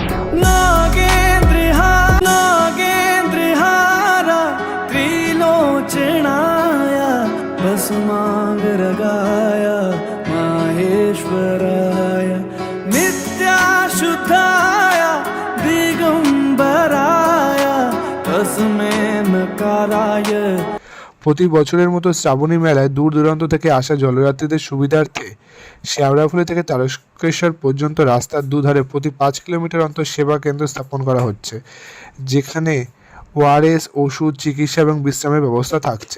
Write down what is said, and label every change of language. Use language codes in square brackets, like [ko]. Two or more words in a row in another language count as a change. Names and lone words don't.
[sa] नागेन्द्रहारा त्रिलोचनाय भस्मांगरगाय माहेश्वराय नित्याशुद्धाय दिगंबराय तस्मै नकाराय। [bn] প্রতি বছরের মতো শ্রাবণী মেলায় দূর দূরান্ত থেকে আসা জলযাত্রীদের সুবিধার্থে শেওড়াফুলি থেকে তারকেশ্বর পর্যন্ত রাস্তার দুধারে প্রতি 5 কিলোমিটার অন্তর সেবা কেন্দ্র স্থাপন করা হচ্ছে, যেখানে ওআরএস, ওষুধ, চিকিৎসা এবং বিশ্রামের ব্যবস্থা থাকছে।